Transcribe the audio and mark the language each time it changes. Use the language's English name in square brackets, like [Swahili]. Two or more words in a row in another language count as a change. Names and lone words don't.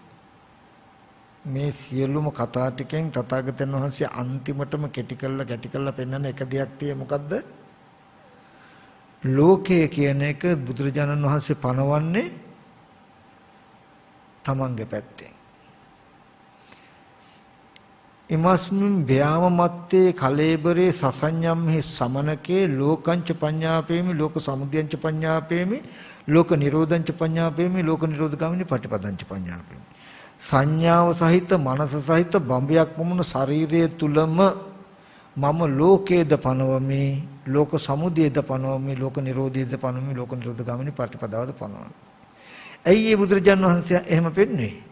[Sinhala] මේ සියලුම කතා ටිකෙන් තථාගතයන් වහන්සේ අන්තිමටම කැටි කළා පෙන්වන එක දෙයක් තියෙන්නේ මොකද්ද? ලෝකය කියන එක බුදුරජාණන් වහන්සේ පනවන්නේ තමන්ගේ පැත්තෙන්. [Pali] ඉමස්මින් ව්‍යාම මත්තේ කලේබරේ සසඤ්ඤම්හි සමනකේ ලෝකංච පඤ්ඤාපේමි ලෝක සමුදයංච පඤ්ඤාපේමි ලෝක නිරෝධංච පඤ්ඤාපේමි ලෝක නිරෝධගාමිනී පටිපදංච පඤ්ඤාපේමි. [Sinhala] සංඥාව සහිත මනස සහිත බඹයක් වුණ ශරීරයේ තුලම මම ලෝකේද පනවමි ලෝක සමුදයද පනවමි ලෝක නිරෝධයද පනවමි ලෝක නිරෝධගාමිනී පටිපදාවද පනවමි. ඇයි මේ බුදුරජාණන් වහන්සේ එහෙම පෙන්වන්නේ?